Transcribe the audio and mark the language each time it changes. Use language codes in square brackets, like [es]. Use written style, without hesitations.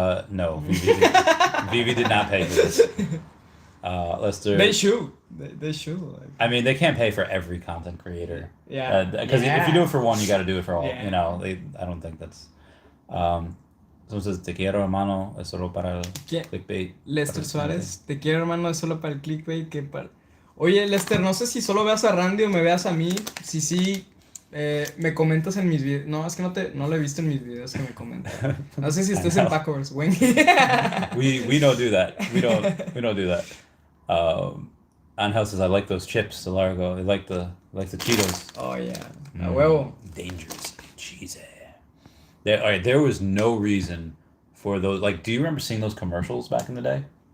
[en] No, Veve did not pay for this. Lester. They should. They should. Like. I mean, they can't pay for every content creator. Yeah. Because if you do it for one, you got to do it for all. Yeah. You know, I don't think that's. Someone says, [es] te quiero, hermano, es solo para el clickbait. Lester Suárez, te quiero, hermano, es solo para el clickbait. Oye, Lester, no sé si solo veas a Randy o me veas a mí. Si sí, me comentas en mis videos. No, es que no lo he visto en mis videos que me comentas. No sé si estés en Packers, güey. [en] We don't do that. We don't do that. Angel says, I like those chips, DeLarg0. They like the Cheetos. Oh yeah, [es] a huevo. [en] Dangerous cheesy. There was no reason for those. Like, do you remember seeing those commercials back in the day?